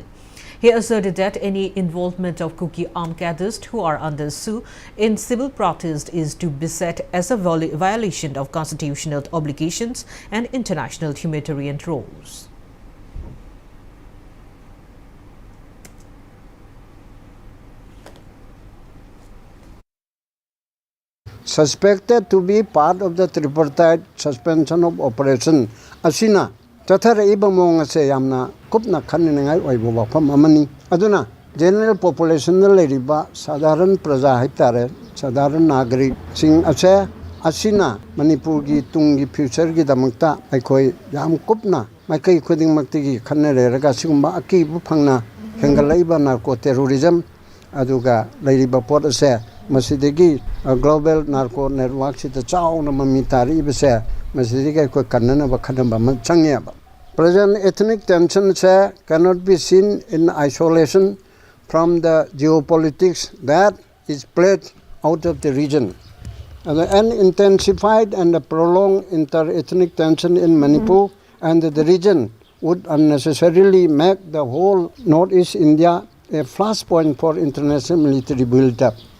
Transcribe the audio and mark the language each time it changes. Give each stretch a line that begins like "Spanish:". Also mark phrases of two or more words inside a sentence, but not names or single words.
English: He asserted that any involvement of Kuki armed cadres who are under sue in civil protest is to be set as a violation of constitutional obligations and international humanitarian rules. Suspected to be part of the tripartite suspension of operation
Manipuri: asina Tathara ibamong ase yamna kupna khaningai oibo wafam amani aduna
English: general population
Manipuri: na leriba sadharan praja haitare sadharan nagrik sing ase asina Manipur gi tungi future gi damakta aikoi yam kupna maikai khuding makti gi khanere raga sigumba aki bu phangna hengalaiba
English: narco terrorism
Manipuri: aduga leriba pot ase masidegi
English: global narco network
Manipuri: sita chauna mamitari ibse masidegi ko kannana ba khanamba ma changyaba.
English: Present ethnic tensions cannot be seen in isolation from the geopolitics that is played out of the region. And intensified and prolonged inter-ethnic tension in Manipur and the region would unnecessarily make the whole Northeast India a flashpoint for international military build-up.